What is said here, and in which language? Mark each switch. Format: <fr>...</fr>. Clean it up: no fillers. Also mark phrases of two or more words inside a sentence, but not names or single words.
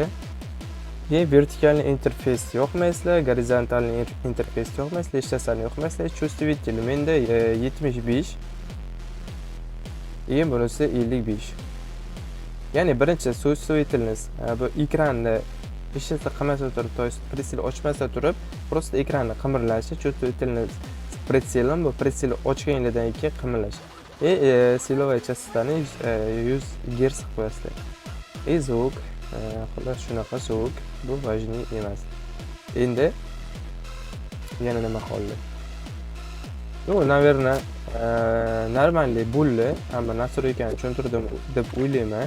<uz>Vertikalniy interfeys yoqmaysizlar, gorizontalniy interfeys yoqmaysizlar, hech narsani yoqmaysizlar. Чувствительный menda 75. Bunisi 55. Ya'ni birinchi чувствительность bu ekranni hech narsa qilmasa turib,</uz> <ru>to есть</ru> <uz>pritsel ochmasa turib, просто ekranni qimirlashi,</uz> <ru>чувствительность с прицелом</ru> <uz>bu pritsel ochganingizdan keyin qimirlash.</uz> <ru>Силовая частотani</ru> <uz>100 Gz qilib qo'yasizlar. Звук xullas shunaqa звук bu важный emas. Endi yana nima qoldi? Наверное, normalniy bo'ldi, hamma nastroykani tushuntirdim deb o'ylayman.</uz>